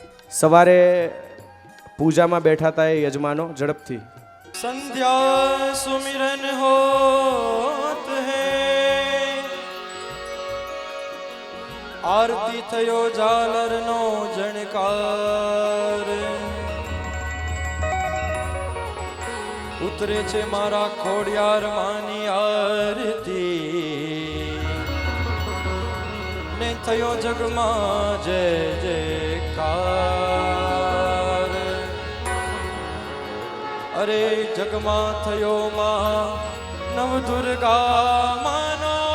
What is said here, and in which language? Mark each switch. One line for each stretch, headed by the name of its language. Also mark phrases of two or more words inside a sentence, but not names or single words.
Gujarati: સવારે પૂજામાં બેઠા હતા એ યજમાનો ઝડપથી
Hindi: संध्या सुमिरन होत है आरती
Gujarati: થયો ઝાલર નો ઝણકાર ઉતરે છે મારા ખોડિયાર માની આરતી ને થયો જગમાં જય જયકાર અરે જગમાં થયો માં નવ દુર્ગા માનો